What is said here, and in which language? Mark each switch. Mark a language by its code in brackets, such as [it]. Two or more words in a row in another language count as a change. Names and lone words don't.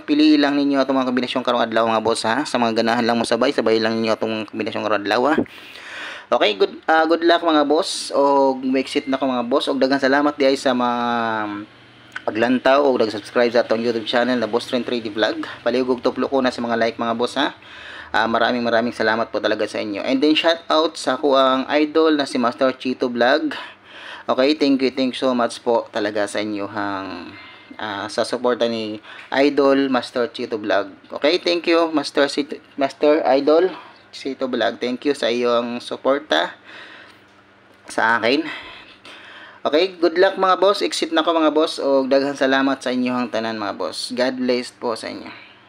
[ceb] Pili lang ninyo atong mga kombinasyon karong adlaw mga boss, ha. Sa mga ganahan lang mo sabay lang ninyo atong kombinasyon karong adlaw. Okay, [en] good luck [ceb] mga boss og exit na ko mga boss og daghang salamat diay sa mga paglantaw o nag-subscribe sa atong YouTube channel na Boss Trend 3D Vlog. Palihog og tuplo ko na sa mga like mga boss, ha. [tl] Maraming salamat po talaga sa inyo. [en] And then shout out [ceb] sa kuang idol na si Master Chito Vlog. [tl] Okay, [en] thank you so much [tl] po talaga sa inyo sa suporta ni Idol Master Chito Vlog. [en] Okay, thank you Master Idol Chito Vlog. Thank you [tl] sa iyong suporta sa akin. [ceb] Okay, [en] good luck [ceb] mga boss. Exit na ko mga boss. O daghan salamat sa inyong tanan mga boss. [en] God bless [tl] po sa inyo.